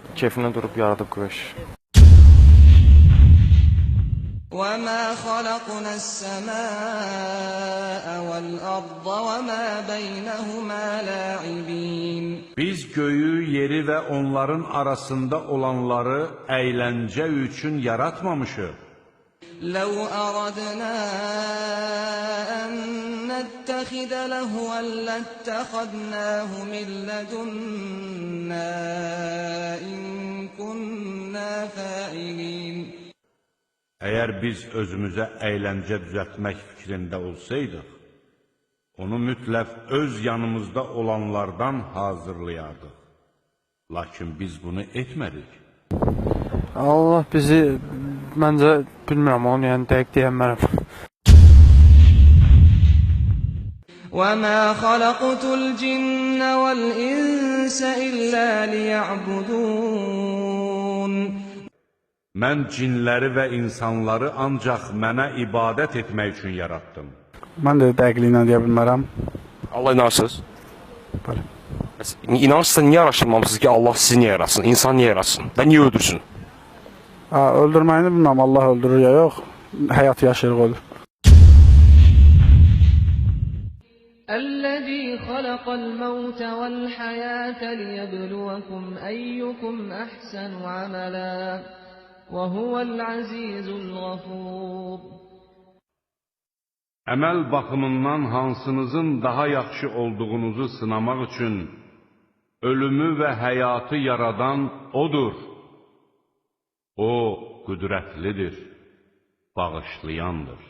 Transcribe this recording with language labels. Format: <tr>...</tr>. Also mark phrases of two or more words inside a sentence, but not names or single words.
<az>keyfinə durub yaradıb qoyuş.</az> <ar>وَمَا خَلَقْنَا السَّمَاءَ وَالْأَرْضَ وَمَا بَيْنَهُمَا لَاعِبِينَ</ar> <az>Biz göyü, yeri ve onların arasında olanları eğlence üçün yaratmamışıq.</az> <ar>لَوْ أَرَدْنَا أَن نَّتَّخِذَ لَهْوًا لَّاتَّخَذْنَاهُ مِن لَّدُنَّا إِن كُنَّا فَاعِلِينَ</ar> <az>Eğer biz özümüze eğlence düzeltmek fikrində olsaydıq, onu mütləq öz yanımızda olanlardan hazırlayardıq. Lakin biz bunu etmədik. Allah bizi, məncə, bilmirəm, onu yəni dəqiq deyənmərəm.</az> <ar>وَمَا خَلَقْتُ الْجِنَّ وَالْإِنسَ إِلَّا لِيَعْبُدُونَ</ar> <az>Mən cinləri və insanları ancaq mənə ibadət etmək üçün yaratdım. Mən də dəqiqliyinə deyə bilmərəm. Allah inanırsınız? Bəli. İnanırsınızsa niyə araşdırmamısınız ki, Allah sizi niyə yaratsın, insan niyə yaratsın və niyə öldürsün? Öldürməyini bilməm, Allah öldürür ya yox. Həyat yaşayırıq ölür.</az> <ar>الذي خلق الموت والحياة ليبلوكم أيكم أحسن عملا وهو العزيز الغفور</ar> <az>Əməl baxımından hansınızın daha yaxşı olduğunuzu sınamaq üçün ölümü və həyatı yaradan O'dur. O, qüdrətlidir, bağışlayandır.</az>